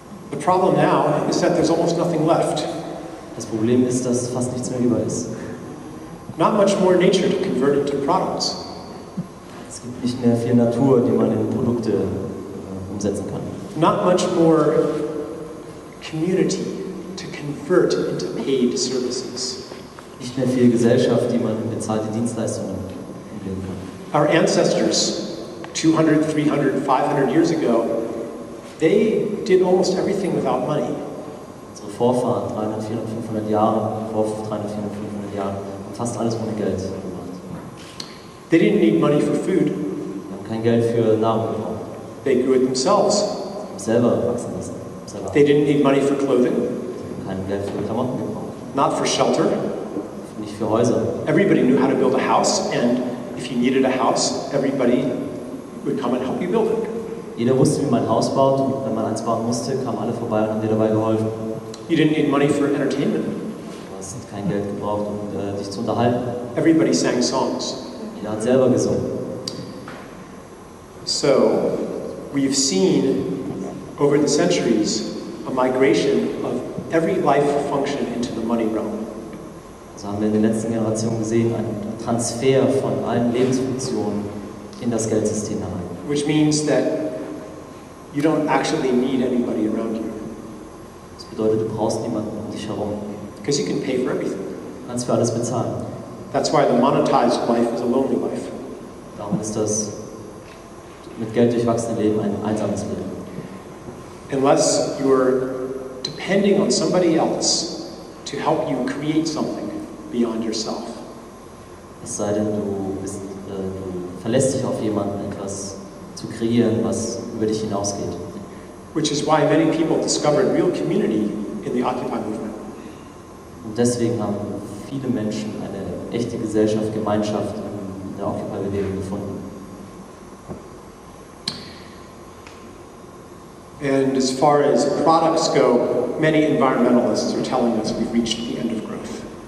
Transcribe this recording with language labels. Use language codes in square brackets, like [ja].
[en] The problem now is that there's almost nothing left. [de] Das Problem ist, dass fast nichts mehr über ist. [en] Not much more nature to convert into products. [de] Es gibt nicht mehr viel Natur, die man in Produkte umsetzen kann. [en] Not much more community to convert into paid services. [de] Nicht mehr viel Gesellschaft, die man in bezahlte Dienstleistungen umlegen kann. [en] Our ancestors, 200, 300, 500 years ago, they did almost everything without money. [de] Unsere Vorfahren, 300, 400, 500 Jahre, vor 300, 400, 500 Jahren, haben fast alles ohne Geld gemacht. [en] They didn't need money for food. [de] Sie haben kein Geld für Nahrung gebraucht. [en] They grew it themselves. [de] Sie haben selber wachsen lassen. Selber. [en] They didn't need money for clothing. [de] Sie haben kein Geld für Klamotten gebraucht. [en] Not for shelter. [de] Nicht für Häuser. [en] Everybody knew how to build a house, and if you needed a house, everybody would come and help you build it. [de] Jeder wusste, wie man ein Haus baut, und wenn man eins bauen musste, kamen alle vorbei und haben dir dabei geholfen. [en] You didn't need money for entertainment. [de] Du hast kein Geld gebraucht, um dich zu unterhalten. [en] Everybody sang songs. [de] Jeder hat selber gesungen. [en] So, we've seen over the centuries a migration of every life function into the money realm. [de] So haben wir in den letzten Generationen gesehen, einen Transfer von allen Lebensfunktionen in das Geldsystem herein. [en] Which means that you don't actually need anybody around you. [de] Das bedeutet, du brauchst niemanden um dich herum. [en] Because you can pay for everything. [de] Du kannst für alles bezahlen. [en] That's why the monetized life is a lonely life. [de] Darum ist das mit Geld durchwachsene Leben ein einsames Leben. [en] Unless you're depending on somebody else to help you create something beyond yourself. [de] Es sei denn, du verlässt dich auf jemanden, etwas zu kreieren, was über dich hinausgeht. [en] Which is why many people discovered real community in the Occupy movement. [de] Und deswegen haben viele Menschen eine echte Gesellschaft, Gemeinschaft in der Occupy-Bewegung gefunden. [en] And as far as products go, many environmentalists are telling us we've reached the end of growth.